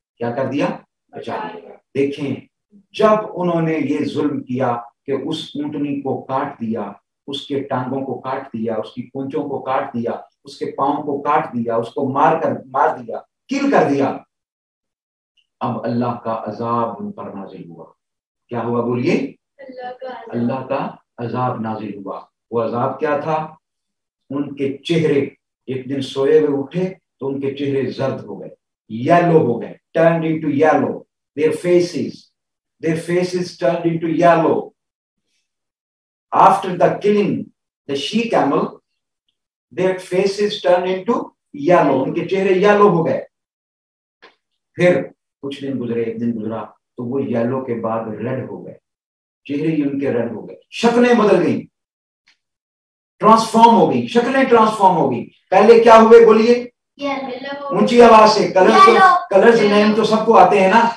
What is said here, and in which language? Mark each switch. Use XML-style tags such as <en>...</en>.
<ur>کیا کر دیا, بچا دیا. دیکھیں جب انہوں نے یہ ظلم کیا کہ اس اونٹنی کو کاٹ دیا, اس کے ٹانگوں کو کاٹ دیا, اس کی پونچوں کو کاٹ دیا, اس کے پاؤں کو کاٹ دیا, اس کو مار دیا, کل کر دیا, اب اللہ کا عذاب ان پر نازل ہوا. کیا ہوا بولیے, اللہ کا عذاب نازل ہوا. وہ عذاب کیا تھا, ان کے چہرے ایک دن سوئے ہوئے اٹھے تو ان کے چہرے زرد ہو گئے, یلو ہو گئے,</ur> <en>turned into yellow. Their faces turned into yellow. After the killing the she camel, their faces turned into yellow.</en> <ur>ان کے چہرے یلو ہو گئے. پھر کچھ دن گزرے, ایک دن گزرا تو وہ یلو کے بعد ریڈ ہو گئے, چہرے ہی ان کے ریڈ ہو گئے, شکلیں بدل گئیں, ٹرانسفارم ہو گئی, شکلیں ٹرانسفارم ہو گئی. پہلے کیا ہوئے بولیے, اونچی آواز سے, کلرز نیم تو سب کو آتے ہیں نا.</ur>